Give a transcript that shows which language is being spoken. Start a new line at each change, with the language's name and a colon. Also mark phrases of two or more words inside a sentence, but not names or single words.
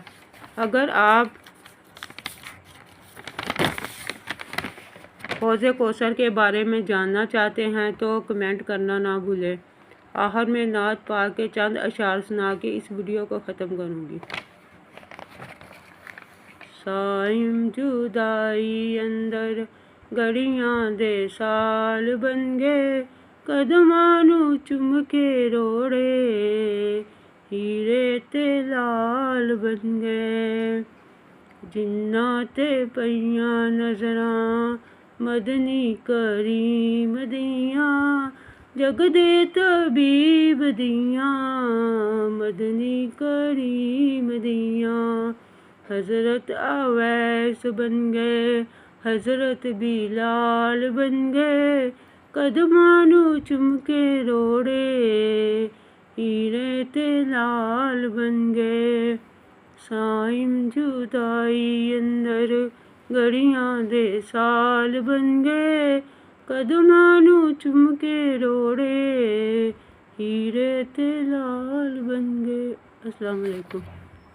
Urdu: اگر آپ حوض کوثر کے بارے میں جاننا چاہتے ہیں تو کمنٹ کرنا نہ بھولیں۔ آخر میں نعت پاک کے چند اشعار سنا کے اس ویڈیو کو ختم کروں گی۔
Punjabi: صائم جدائی اندر گڑیاں دے سال بن گئے، قدماں نوں چوم کے روڑے ہیرے تے لال بن گئے۔ جناں تے پئیاں نظراں مدنی کریم دیاں، جگ دے طبیب دیاں مدنی کریم دیاں۔ حضرت اویس بن گئے، حضرت بلال بن گئے، قدماں نوں چوم کے روڑے ہیرے تے لال بن گئے۔ صائم جدائی اندر گڑیاں دے سال بن گئے، قدماں نوں چوم کے روڑے ہیرے تے لال بن گئے۔
Arabic: السلام علیکم۔